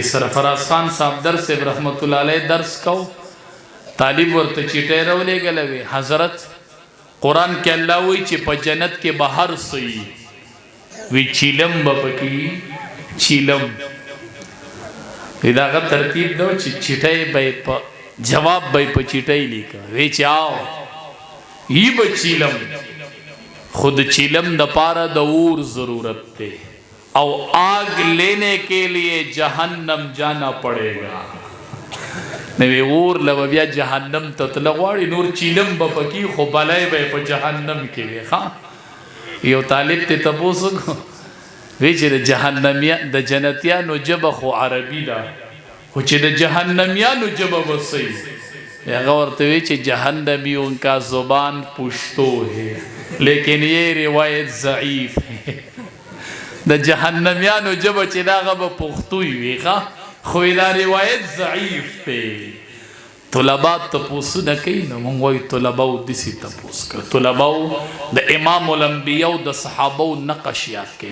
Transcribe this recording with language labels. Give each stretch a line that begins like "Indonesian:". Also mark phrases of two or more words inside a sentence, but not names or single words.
Pashto: سرفراز خان صاحب درس رحمت الله علیه درس کو، طالب ورته چیټۍ راولېږله وی حضرت قرآن کې الله وایي چې په جنت کې به هر څه وي، وی چیلم به پکې چیلم. وی د هغه ترتیب دا چې چیټۍ به یې په جواب به یې په چیټۍ لیکه، وی چې آو یی به چیلم، خود چیلم د پاره د اور ضرورت دی
Urdu: او آگ لینے کے لیے جہنم جانا پڑے گا.
Pashto: نوی اور لو بیا جہنم تطلع غواړي، نور چیلم به پکې خو بلای به په جهنم کې وي. یو طالب ته تپوس وکړو، وی چې د جنتیانو ژبه خو عربي ده، خو چې د جهنمیانو ژبه به څه وي؟ هغه ورته وی چې
Urdu: جهنمیوں کا زبان پشتو ہے لیکن یہ روایت ضعیف ہے.
Pashto: د جهنمیانو ژبه چې دا هغه به پښتو وي، خو دا روایت ضعیف دی. طلبا تپوسونه کوي. نو موږ وایو طلباو داسې تپوس کوي. طلباو د امام الانبیاء د صحابو نقش یاد کوي.